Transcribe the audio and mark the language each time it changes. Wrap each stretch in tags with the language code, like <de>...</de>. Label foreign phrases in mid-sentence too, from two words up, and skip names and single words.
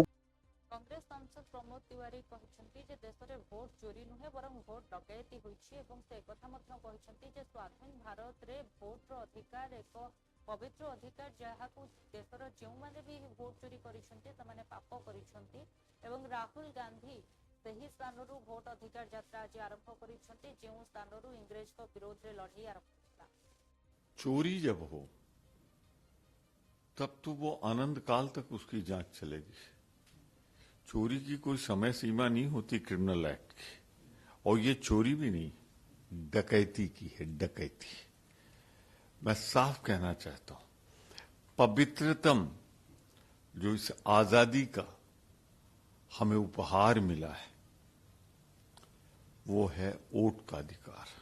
<or>କଂଗ୍ରେସ ସାଂସଦ ପ୍ରମୋଦ ତିୱାରୀ କହିଛନ୍ତି ଯେ ଦେଶରେ ଭୋଟ ଚୋରି ନୁହେଁ ବରଂ ଭୋଟ ଡକାୟତି ହୋଇଛି ଏବଂ ସେ କଥା ମଧ୍ୟ କହିଛନ୍ତି ଯେ ସ୍ୱାଧୀନ ଭାରତରେ ଭୋଟର ଅଧିକାର ଏକ ପବିତ୍ର ଅଧିକାର, ଯାହାକୁ ଦେଶର ଯେଉଁମାନେ ବି ଭୋଟ ଚୋରି କରିଛନ୍ତି ସେମାନେ ପାପ କରିଛନ୍ତି ଏବଂ ରାହୁଲ ଗାନ୍ଧୀ ସେହି ସ୍ଥାନରୁ ଭୋଟ ଅଧିକାର ଯାତ୍ରା ଆଜି ଆରମ୍ଭ କରିଛନ୍ତି, ଯେଉଁ ସ୍ଥାନରୁ ଇଂରେଜଙ୍କ ବିରୋଧରେ ଲଢ଼େଇ ଆରମ୍ଭ ହୋଇଥିଲା।</or> <hi>चोरी जब हो तब तो वो अनंत काल तक उसकी जांच चलेगी। चोरी की कोई समय सीमा नहीं होती</hi> <en>criminal act</en> <hi>की, और ये चोरी भी नहीं डकैती की है, डकैती। मैं साफ कहना चाहता हूं, पवित्रतम जो इस आजादी का हमें उपहार मिला है वो है वोट का अधिकार।</hi>